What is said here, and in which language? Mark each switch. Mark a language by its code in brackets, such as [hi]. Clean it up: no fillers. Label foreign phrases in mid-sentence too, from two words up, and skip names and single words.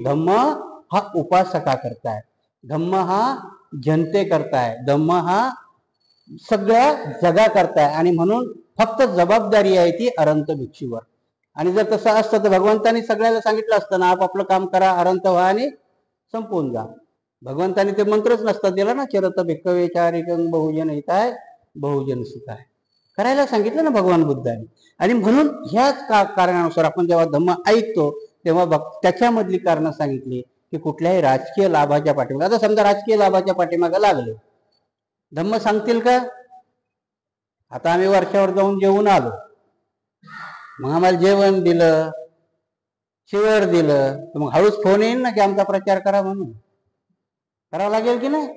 [mr] धम्म हा उपासका करताय, धम्म हा जनते करताय, धम्म हा सगळ्या जगा करताय. आणि म्हणून फक्त जबाबदारी आहे ती अरंत भिक्षूवर. आणि जर तसं असतं तर भगवंतानी सगळ्याला सांगितलं असतं ना, आपापलं काम करा, अरंत व्हा आणि संपून जा. भगवंतानी ते मंत्रच नसतात दिला ना, [pi] चरत भिक्खवे चारिकं बहुजन हिताय बहुजन सुखाय, [mr] करायला सांगितलं ना भगवान बुद्धांनी. आणि म्हणून ह्याच कारणानुसार आपण जेव्हा धम्म ऐकतो तेव्हा त्याच्यामधली कारणं सांगितली की कुठल्याही राजकीय लाभाच्या पाठीमागे, आता समजा राजकीय लाभाच्या पाठीमागे लागले, धम्म सांगतील का? आता आम्ही वर्षावर जाऊन जेवून आलो, मग आम्हाला जेवण दिलं, शिवर दिलं, तर मग हळूच फोन येईल ना की आमचा प्रचार करा, म्हणून करावं लागेल की नाही?